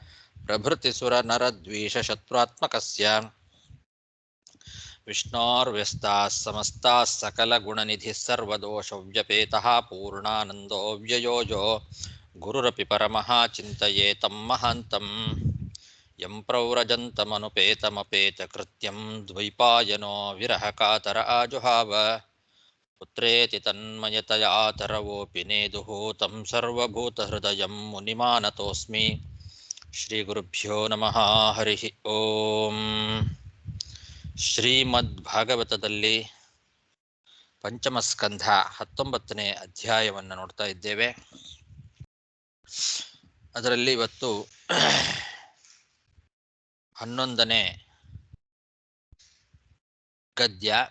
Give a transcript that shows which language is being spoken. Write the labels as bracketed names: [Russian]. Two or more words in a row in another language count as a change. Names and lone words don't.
[Sanskrit] प्रभृतिसुरनरद्वीषशत्रुत्मकस्य विष्णोर्व्यस्ताः समस्ताः सकलगुणनिधिः सर्वदोषव्यपेतः पूर्णानन्दो व्ययो यो गुरुरपि परमः चिन्तयेतं महान्तं यं प्रव्रजन्तमनुपेतमपेतकृत्यं द्वैपायनो विरहकातर आजुहाव पुत्रेति तन्मयतया तरवोऽपि नेदुः तं सर्वभूतहृदयं मुनिमानतोऽस्मि। श्रीगुरुभ्यो नमः। हरिः ಓಂ. [Kannada] ಶ್ರೀಮದ್ಭಾಗವತದಲ್ಲಿ ಪಂಚಮ ಸ್ಕಂಧ 19ನೇ ಅಧ್ಯಾಯವನ್ನು ನೋಡ್ತಾ ಇದ್ದೇವೆ. ಅದರಲ್ಲಿ ಇವತ್ತು 11ನೇ ಗದ್ಯ.